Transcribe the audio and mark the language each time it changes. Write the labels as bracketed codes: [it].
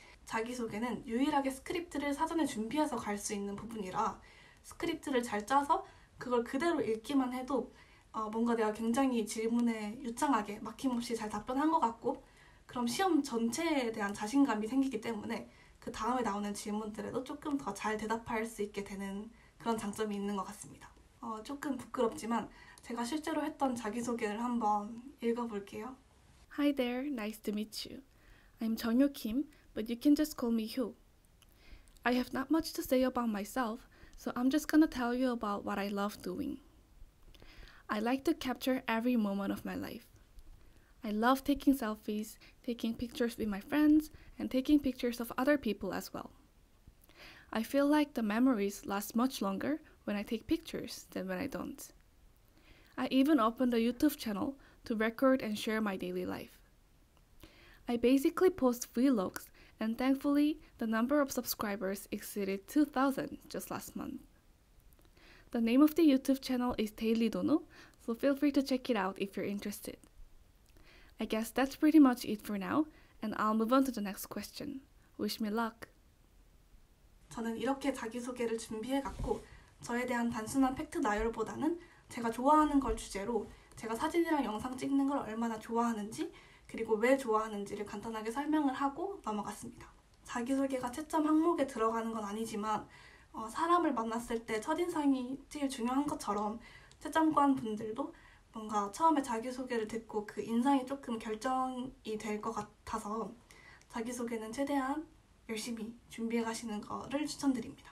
[ko] 자기소개는 유일하게 스크립트를 사전에 준비해서 갈 수 있는 부분이라 스크립트를 잘 짜서 그걸 그대로 읽기만 해도 뭔가 내가 굉장히 질문에 유창하게 막힘없이 잘 답변한 것 같고 그럼 시험 전체에 대한 자신감이 생기기 때문에 그 다음에 나오는 질문들에도 조금 더 잘 대답할 수 있게 되는 그런 장점이 있는 것 같습니다. 조금 부끄럽지만 제가 실제로 했던 자기소개를 한번 읽어볼게요. [en] Hi there, nice to meet you. I'm 정효 Kim, but you can just call me Hyo. I have not much to say about myself, so I'm just gonna tell you about what I love doing. I like to capture every moment of my life. I love taking selfies, taking pictures with my friends, and taking pictures of other people as well. I feel like the memories last much longer when I take pictures than when I don't. I even opened a YouTube channel to record and share my daily life. I basically post vlogs, and thankfully the number of subscribers exceeded 2,000 just last month. The name of the YouTube channel is Daily Dono, so feel free to check it out if you're interested. I guess that's pretty much it for now, and I'll move on to the next question. Wish me luck! [ko] 저는 이렇게 자기소개를 준비해갔고 저에 대한 단순한 팩트 나열보다는 제가 좋아하는 걸 주제로 제가 사진이랑 영상 찍는 걸 얼마나 좋아하는지 그리고 왜 좋아하는지를 간단하게 설명을 하고 넘어갔습니다. 자기소개가 채점 항목에 들어가는 건 아니지만 사람을 만났을 때 첫인상이 제일 중요한 것처럼 채점관 분들도 뭔가 처음에 자기소개를 듣고 그 인상이 조금 결정이 될 것 같아서 자기소개는 최대한 열심히 준비해 가시는 거를 추천드립니다.